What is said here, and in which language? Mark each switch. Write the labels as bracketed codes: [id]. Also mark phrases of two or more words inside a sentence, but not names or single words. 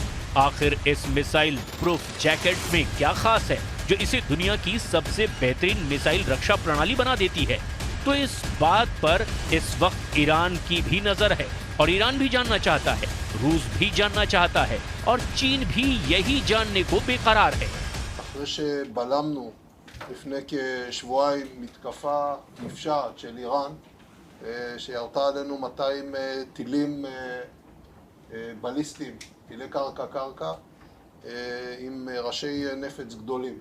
[hi] आखिर इस [en] missile proof jacket [hi] में क्या खास है जो इसे दुनिया की सबसे बेहतरीन मिसाइल रक्षा प्रणाली बना देती है? तो इस बात पर इस वक्त ईरान की भी नजर है और ईरान भी जानना चाहता है, रूस भी जानना चाहता है और चीन भी यही जानने को बेकरार है। [he] אחרי שבלמנו לפני כשבועיים מתקפה נפשעת של איראן שירתה עלינו 200 טילים בליסטיים, טילי קרקע, עם ראשי נפץ גדולים.